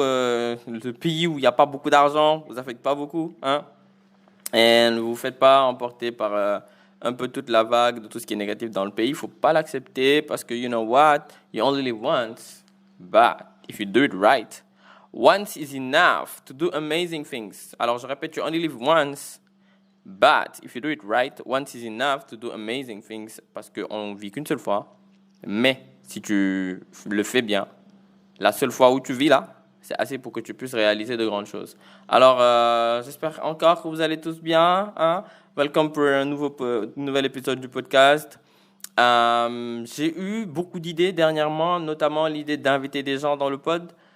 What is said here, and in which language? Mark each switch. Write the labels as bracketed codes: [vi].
[fr] Le pays où il n'y a pas beaucoup d'argent ne vous affecte pas beaucoup. Hein? Et ne vous faites pas emporter par un peu toute la vague de tout ce qui est négatif dans le pays. Il ne faut pas l'accepter parce que, [en] you know what? You only live once. But if you do it right, once is enough to do amazing things. [fr] Alors, je répète, [en] you only live once. But if you do it right, once is enough to do amazing things. [fr] Parce qu'on ne vit qu'une seule fois. Mais si tu le fais bien, la seule fois où tu vis là, c'est assez pour que tu puisses réaliser de grandes choses. Alors, j'espère encore que vous allez tous bien. Hein? Welcome pour un nouvel épisode du podcast. J'ai eu beaucoup d'idées dernièrement, notamment l'idée d'inviter des gens dans le pod.